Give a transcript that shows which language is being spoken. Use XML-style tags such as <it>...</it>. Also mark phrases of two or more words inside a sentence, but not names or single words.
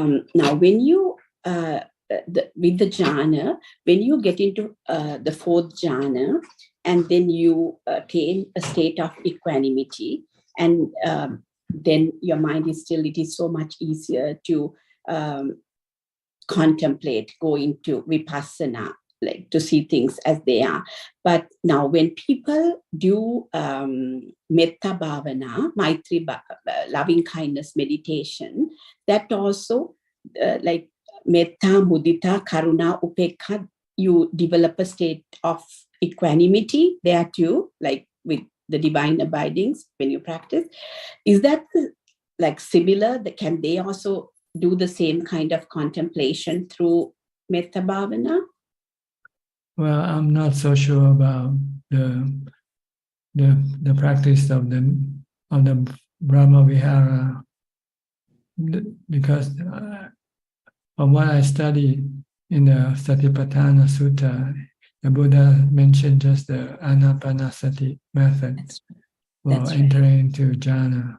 <en>Now, when you with the jhana, when you get into the fourth jhana, and then you attain a state of equanimity, and then your mind is still, it is so much easier to contemplate, go into vipassana, like to see things as they are. But now when people do</en> <pi>metta bhavana,</pi> <en>maitri, loving kindness meditation, that also like</en> <pi>metta, mudita, karuna, upekha,</pi> <en>you develop a state of equanimity there too, like with the divine abidings when you practice. Is that like similar? Can they also do the same kind of contemplation through</en> <pi>metta bhavana?</pi> <en>Well, I'm not so sure about the practice of the</en> <pi>Brahma Vihara,</pi> <en>because from what I studied in the Satipatthana Sutta, the Buddha mentioned just the Anapanasati method for entering into jhana.</en>